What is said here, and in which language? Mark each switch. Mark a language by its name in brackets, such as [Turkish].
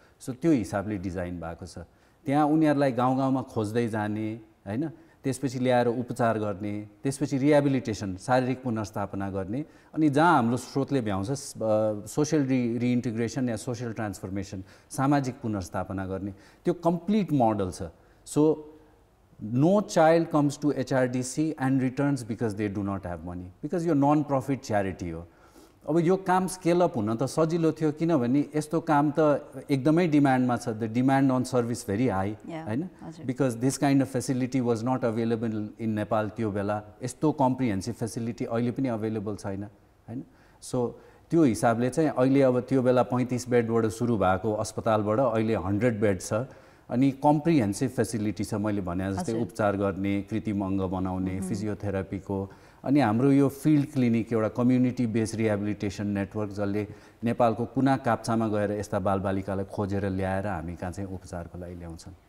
[Nepali] So त्यो हिसाबले design भएको छ। त्यहाँ उनीहरूलाई गाउँ गाउँमा खोज्दै जाने हैन, त्यसपछि ल्याएर उपचार गर्ने, त्यसपछि रिहेबिलिटेसन शारीरिक पुनर्स्थापना गर्ने, अनि जहाँ हाम्रो स्रोतले भ्याउँछ सोशल रिइन्टिग्रेसन या सोशल ट्रान्सफर्मेसन सामाजिक पुनर्स्थापना गर्ने, त्यो कम्प्लिट मोडल छ। [English] so no child comes to HRDC and returns because they do not have money, because [Nepali] यो नन प्रफिट च्यारिटी हो। अब यो काम स्केल अप हुन त सजिलो थियो, किनभने यस्तो काम त एकदमै डिमान्डमा छ। [English] the demand on service very high हैन, because this kind of facility was not available in Nepal [Nepali] त्यो बेला। यस्तो कम्प्रिहेन्सिभ फेसिलिटी अहिले पनि अभाइलेबल छैन हैन। सो त्यो हिसाबले चाहिँ अहिले अब त्यो बेला 35 बेडबाट सुरु भएको अस्पतालबाट अहिले 100 बेड छ, अनि कम्प्रिहेन्सिभ फेसिलिटी छ। मैले भने जस्तै उपचार गर्ने, कृत्रिम अङ्ग बनाउने, फिजियोथेरापीको, अनि हाम्रो यो फिल्ड क्लिनिक एउटा कम्युनिटी बेस्ड रिहेबिलिटेसन नेटवर्क जसले नेपालको कुना काप्चामा गएर यस्ता बालबालिकालाई खोजेर ल्याएर हामी कहाँ चाहिँ उपचारको लागि ल्याउँछन्।